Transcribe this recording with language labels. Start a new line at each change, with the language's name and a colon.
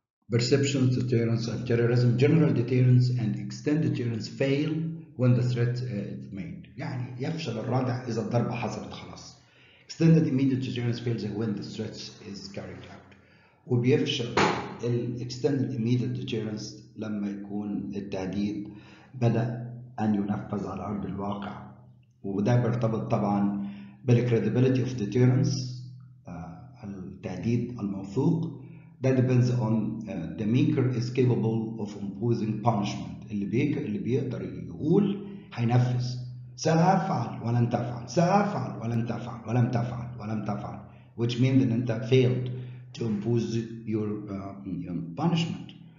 English: Perception deterrence and terrorism. General deterrence and extended deterrence fail when the threat is made.
Arabic: يعني يفشل الردع إذا الضربة حصلت خلاص.
English: Extended immediate deterrence fails when the threat is carried out.
Arabic: وبيفشل extended immediate deterrence لما يكون التهديد بدأ أن ينفذ على أرض الواقع. وده بيرتبط طبعا بال
English: credibility of deterrence،
Arabic: التهديد الموثوق.
English: That depends on the maker is capable of imposing punishment.
Arabic: اللي بيقدر يقول هينفذ. سأفعل ولن تفعل، سأفعل ولن تفعل، ولم تفعل ولم تفعل،
English: which means
Arabic: إن أنت
English: failed to impose your punishment.